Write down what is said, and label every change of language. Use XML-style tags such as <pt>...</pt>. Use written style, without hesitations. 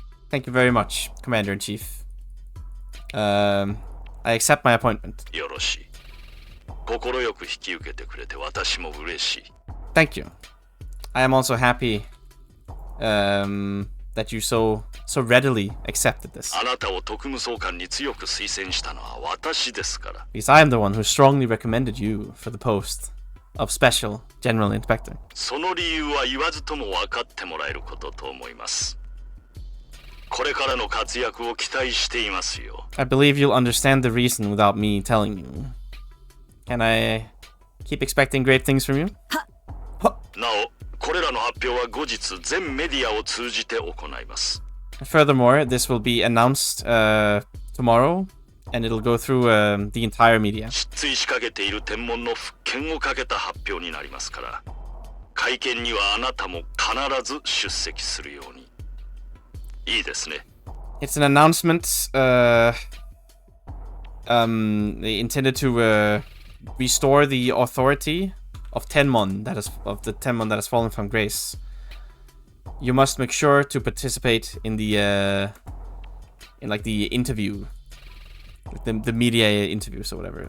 <en>Thank you very much, Commander-in-Chief. I accept my appointment.</en> <ja>よろしい。心よく引き受けてくれて私も嬉しい。</ja> <en>Thank you. I am also happy that you so readily accepted this.</en> <ja>あなたを特務総監に強く推薦したのは私ですから。</ja> <en>Because I am the one who strongly recommended you for the post of Special General Inspector.</en> <ja>その理由は言わずとも分かってもらえることと思います。これからの活躍を期待していますよ。</ja> <en>I believe you'll understand the reason without me telling you. Can I keep expecting great things from you?</en> <ja>なお、これらの発表は後日全メディアを通じて行います。</ja> <en>Furthermore, this will be announced tomorrow And it'll go through the entire media.</en> <ja>失墜しかけている天文の復権をかけた発表になりますから、会見にはあなたも必ず出席するように。いいですね。</ja> <en>It's an announcement intended to restore the authority of Tenmon that is has fallen from grace. You must make sure to participate in the interview, the media interviews or whatever.</en>